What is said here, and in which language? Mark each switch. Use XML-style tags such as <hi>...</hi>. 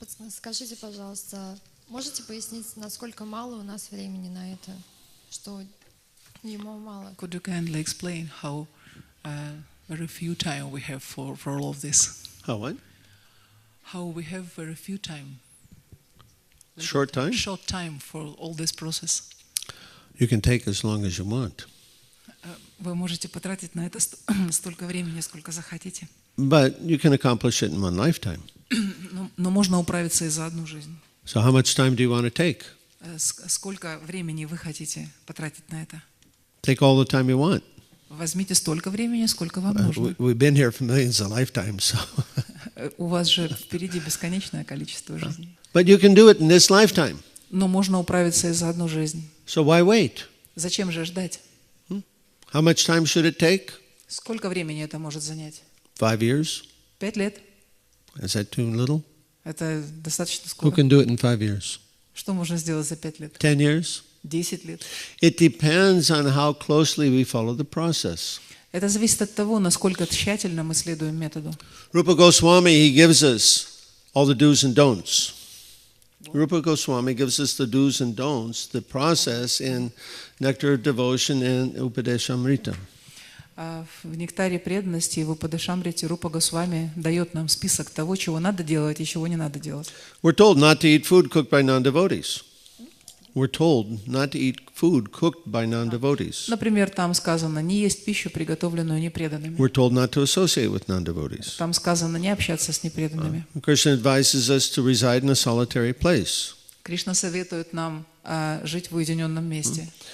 <ru>Скажите, пожалуйста, можете пояснить, насколько мало у нас времени на это, что ему мало?</ru> <en>Could you kindly explain how very few time we have for all of this? How what? How we have very few time. Short time? Short time for all this process. You can take as long as you want.</en> <ru>Вы можете потратить на это столько времени, сколько захотите.</ru> <en>But you can accomplish it in one lifetime.</en> <ru>Но можно управиться и за одну жизнь.</ru> <en>So how much time do you want to take?</en> <ru>Сколько времени вы хотите потратить на это?</ru> <en>Take all the time you want.</en> <ru>Возьмите столько времени, сколько вам нужно.</ru> <en>We've been here for millions of lifetimes, so.</en> <ru>У вас же впереди бесконечное количество жизней.</ru> <en>But you can do it in this lifetime.</en> <ru>Но можно управиться и за одну жизнь.</ru> <en>So why wait?</en> <ru>Зачем же ждать?</ru> <en>How much time should it take?</en> <ru>Сколько времени это может занять?</ru> <en>5 years?</en> <ru>5 лет?</ru> <en>Is that too little?</en> <ru>Это достаточно</ru> <en>Who</en> <ru>скоро.</ru> <en>can do it in 5 years?</en> <ru>Что можно сделать за 5 лет?</ru> <en>10 years?</en> <ru>10 лет?</ru> <en>It depends on how closely we follow the process.</en> <ru>Это зависит от того, насколько тщательно мы следуем методу.</ru> <en>Rupa Goswami, he gives us all the do's and don'ts. Rupa Goswami gives us the do's and don'ts, the process in Nectar of Devotion and Upadeshamrita.</en> <ru>В «Нектаре преданности» и в «Упадешамрите» Рупа Госвами дает нам список того, чего надо делать и чего не надо делать.</ru> <en>We're told not to eat food cooked by non-devotees. We're told not to eat food cooked by non-devotees.</en> <ru>Например, там сказано «не есть пищу, приготовленную непреданными».</ru> <en>We're told not to associate with non-devotees.</en> <ru>Там сказано «не общаться с непреданными».</ru> <en>Krishna advises us to reside in a solitary place.</en> <ru>Кришна советует нам жить в уединенном месте.</ru>